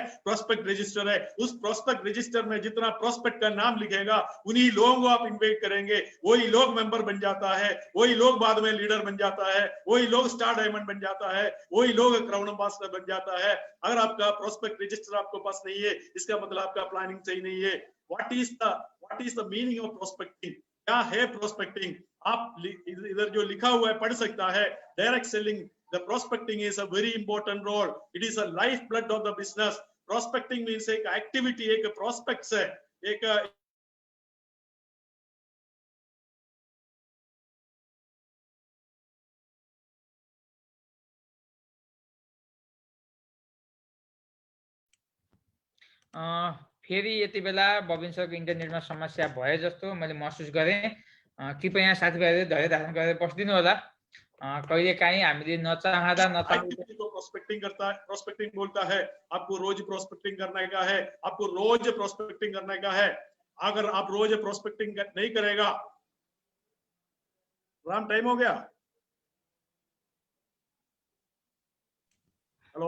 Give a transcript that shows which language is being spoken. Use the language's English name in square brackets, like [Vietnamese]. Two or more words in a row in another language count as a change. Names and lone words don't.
[English] prospect register [Hindi] है। उस [English] prospect register [Hindi] में जितना प्रोस्पेक्ट का नाम लिखेगा उन्हीं लोगों को आप इन्वाइट करेंगे, वही लोग मेंबर बन जाता है, वही लोग बाद में लीडर बन जाता है, वही लोग [English] star diamond [Hindi] बन जाता है, वही लोग [English] crown ambassador [Hindi] बन जाता है। अगर आपका [English] prospect register [Hindi] आपके पास नहीं है, इसका मतलब आपका प्लानिंग सही नहीं है। [English] What is the meaning of prospecting? [Hindi] क्या है प्रोस्पेक्टिंग? आप इधर जो लिखा हुआ है पढ़ सकता है। [English] direct selling, the prospecting is a very important role. It is a lifeblood of the business. Prospecting means [Hindi] एक activity, एक prospects है, एक [Nepali] फेरि यति बेला बबिन सरको इन्टरनेटमा समस्या भए जस्तो मैले महसुस गरेँ। कृपया साथीभाइहरूले धैर्य धारण गरेर बस्दिनु होला। कहिले काहीँ हामीले नचाहँदा [Hindi] एक्टिविटी को प्रोस्पेक्टिंग करता है, प्रोस्पेक्टिंग बोलता है। आपको रोज प्रोस्पेक्टिंग करने का है, आपको रोज प्रोस्पेक्टिंग करने का है। अगर आप रोज प्रोस्पेक्टिंग नहीं करेगा, राम टाइम हो गया। हेलो,